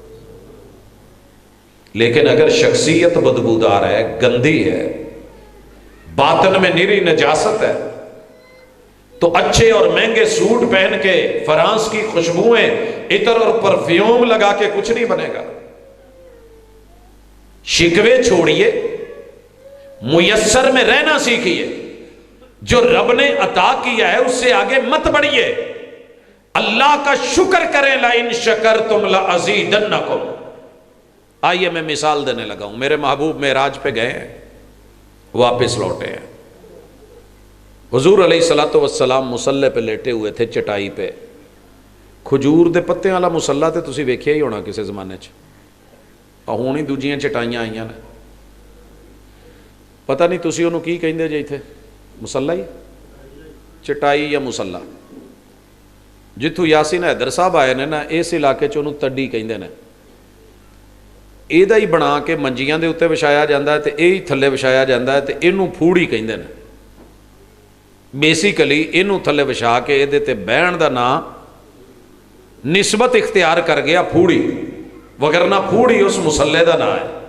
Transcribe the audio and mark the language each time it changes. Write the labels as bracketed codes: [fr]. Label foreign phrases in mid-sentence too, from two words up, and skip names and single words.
[ur] لیکن اگر شخصیت بدبودار ہے، گندی ہے، باطن میں نری نجاست ہے، تو اچھے اور مہنگے سوٹ پہن کے فرانس کی خوشبوئیں، عطر اور پرفیوم لگا کے کچھ نہیں بنے گا. شکوے چھوڑیے، میسر میں رہنا سیکھیے. جو رب نے عطا کیا ہے اس سے آگے مت بڑھیے. اللہ کا شکر کریں، [ar] لَإِن شَكَرْتُمْ لَأَزِيدَنَّكُمْ. [ur] آئیے میں مثال دینے لگا ہوں. میرے محبوب معراج پہ گئے ہیں، واپس لوٹے ہیں. حضور [ar] علیہ الصلوۃ والسلام [ur] مصلی پہ لیٹے ہوئے تھے، چٹائی پہ. [pa] کھجور دے پتے والا مصلی تے تسی ویکھیا ہی ہونا کسی زمانے چ. ہون ہی دوجیاں چٹائیاں آئیاں نے. پتہ نہیں تسی انہوں کی کہندے جے تھے، مصلی چٹائی یا مصلی. جتھوں یاسین حیدر صاحب آئے نے نا، اس علاقے چ انہوں تڈی کہندے نے. یہ ہی بنا کے منجیاں دے اتنے وچھایا جاتا ہے، تو یہ تھلے وچھایا جاتا ہے، تو یہ پھوڑی کہندے نے. بیسیکلی یہ تھلے وچھا کے یہ تے بہن دا نام نسبت اختیار کر گیا پھوڑی، وگرنہ پھوڑی اس مصلے دا نام ہے.